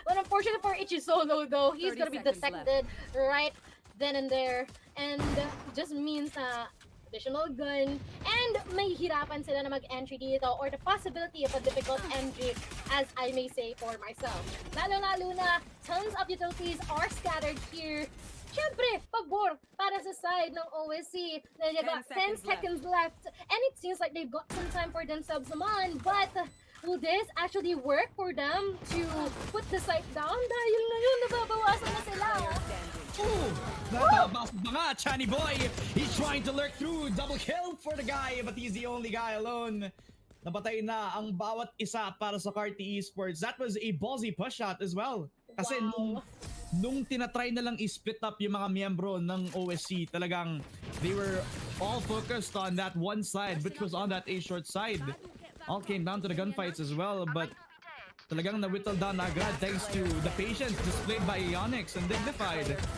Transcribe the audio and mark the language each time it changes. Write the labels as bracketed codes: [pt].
[en] But unfortunately for Ichi Solo though, he's gonna be detected right then and there, and just means additional gun, and [tl] may hirapan sila na mag-entry dito [en] or the possibility of a difficult entry, as I may say for myself. [tl] Lalo-lalo na, [en] tons of utilities are scattered here. [tl] Siyempre, pabor para sa side ng OSC. [en] They've got 10 seconds left, and it seems like they've got some time for themselves [tl] naman, [en] but will this actually work for them to put the site down? [tl] Dahil ngayon, nababawasan na sila. Ooh, nababasag pa nga, Chani Boy. [en] He's trying to lurk through. Double kill for the guy, but he's the only guy alone. [tl] Napatay na ang bawat isa para sa Carti Esports. [en] That was a ballsy push shot as well. [tl] Kasi nung tinatry na lang i-split up yung mga [en] miyembro ng OSC, talagang they were all focused on that one side, which was on that A-short side. All came down to the gunfights as well, but [tl] talagang na-whittled down na agad [en] thanks to the patience displayed by Onyx and Dignified.